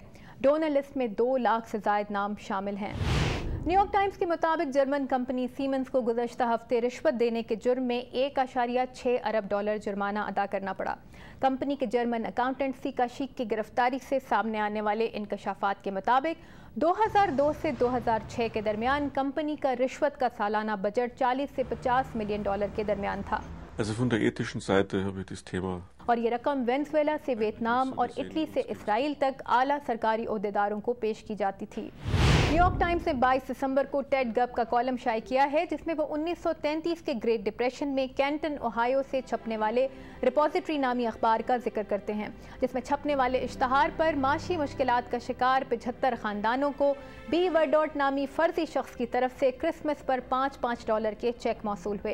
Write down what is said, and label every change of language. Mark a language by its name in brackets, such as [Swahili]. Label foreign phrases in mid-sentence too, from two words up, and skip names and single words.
[Urdu] ڈونر لسٹ میں 2 لاکھ سے زائد نام شامل ہیں۔ نیو یارک ٹائمز کے مطابق جرمن کمپنی سیمنز کو گزشتہ ہفتے رشوت دینے کے جرم میں $1.6 ارب جرمانہ ادا کرنا پڑا۔ کمپنی کے جرمن اکاؤنٹنٹ سیکا شیک کی گرفتاری سے سامنے آنے والے انکشافات کے مطابق 2002 سے 2006 کے درمیان کمپنی کا رشوت کا سالانہ بجٹ $40 سے $50 ملین کے درمیان تھا۔ [German] Also von der ethischen Seite habe ich das Thema. [Urdu] اور یہ رقم وینزویلا سے ویتنام اور اٹلی سے اسرائیل تک اعلیٰ سرکاری عہدیداروں کو پیش کی جاتی تھی۔ نیو یارک ٹائمز نے 22 دسمبر کو ٹیڈ گپ کا کالم شائع کیا ہے جس میں وہ 1933 کے گریٹ ڈپریشن میں کینٹن اوہایو سے چھپنے والے ریپوزیٹری نامی اخبار کا ذکر کرتے ہیں، جس میں چھپنے والے اشتہار پر معاشی مشکلات کا شکار 75 خاندانوں کو بی ورڈوٹ نامی فرضی شخص کی طرف سے کرسمس پر $5 کے چیک موصول ہوئے۔